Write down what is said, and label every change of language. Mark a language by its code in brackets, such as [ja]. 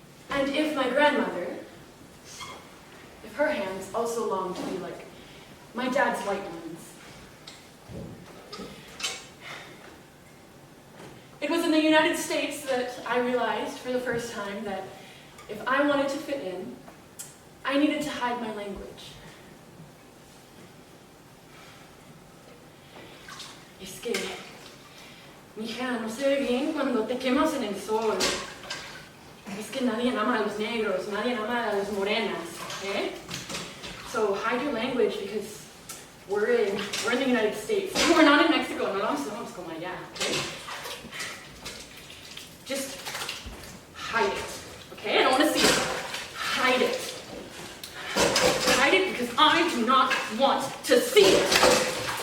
[en] And if my grandmother, if her hands also longed to be like my dad's white ones. It was in the United States that I realized for the first time that if I wanted to fit in, I needed to hide my language. [es] Es que, mija, no se ve bien cuando te quemas en el sol. Es que nadie ama a los negros, nadie ama a las morenas, eh? [en] So hide your language because we're in the United States. We're not in Mexico, [es] no somos como allá, [en] okay? Just hide it, okay? I don't want to see it. Hide it. Hide it because I do not want to see it.